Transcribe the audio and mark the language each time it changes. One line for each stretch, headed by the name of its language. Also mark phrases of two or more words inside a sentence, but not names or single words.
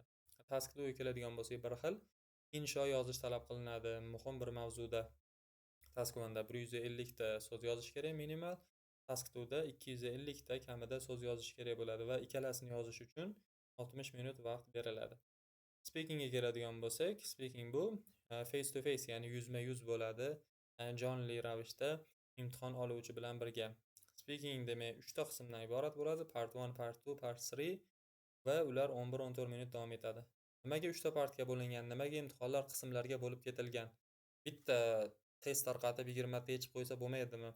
Uzbek: Task 2 ga keladigan bo'lsak, bir xil insho yozish talab qilinadi muhim bir mavzuda. Task 1da 150 ta so'z yozish kerak minimal. Task 2da 250 ta kamida so'z yozish kerak bo'ladi va ikkalasini yozish uchun 60 minut vaqt beriladi. Speakingga keladigan bo'lsak, speaking bu
English: face to face,
Uzbek: ya'ni yuzma-yuz bo'ladi. Jonli ravishda imtihon oluvchi bilan birga. Speaking demak 3 ta qismdan iborat bo'ladi:
English: part 1, part 2, part 3
Uzbek: va ular 11-14 minut davom etadi. Nimaga 3 ta partga bo'lingan? Nimaga imtihonlar qismlarga bo'lib ketilgan? Bitta test tarqatib 20 ta yechib qo'ysa bo'lmaydimi?